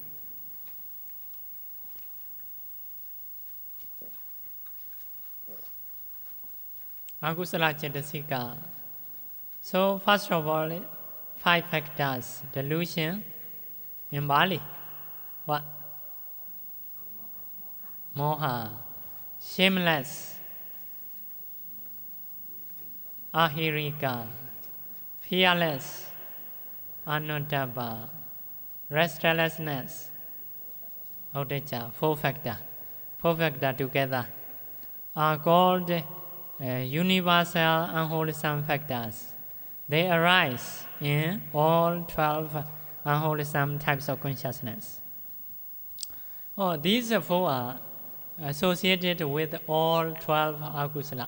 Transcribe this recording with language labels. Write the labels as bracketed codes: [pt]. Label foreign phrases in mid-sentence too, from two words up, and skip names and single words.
[pi] Agusala cetasika. [en] So first of all, 5 factors. Delusion in Bali. What? Moha. Shameless. Ahirika. Fearless. Anuttapa. Restlessness. Uddhacca. 4 factors. 4 factors together are called universal unwholesome factors. They arise in all 12 unwholesome types of consciousness. These 4 are associated with all 12 akusala.